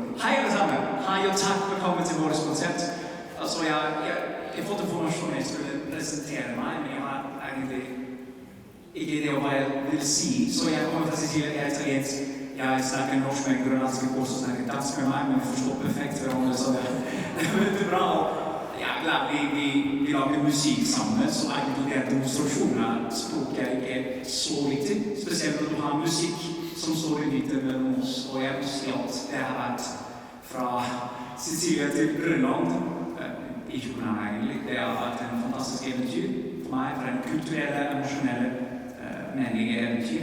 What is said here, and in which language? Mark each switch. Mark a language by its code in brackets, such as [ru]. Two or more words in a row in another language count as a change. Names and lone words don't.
[da] Hej alle sammen! Hej og tak for at komme til vores koncert. Altså, jeg har fået information, at jeg skulle præsentere mig, men jeg har egentlig ikke det, hvad jeg vil sige. Så jeg kommer til Sicilien, jeg er italiensk. Jeg snakker norsk med en grønlandsk kurs og snakker dansk med mig, men vi forstår perfekt hverandre, så det er [no] veldig bra. Ja, vi lager musik sammen, så egentlig det er demonstrasjoner. Språk er ikke så viktig, spesielt når du har musik som står i midten mellom oss, og jeg vil si at det har vært fra Sicilia til Grønland, ikke på nærmere egentlig, det har vært en fantastisk eventyr for meg, for en kulturelle, emosjonelle, meningen eventyr.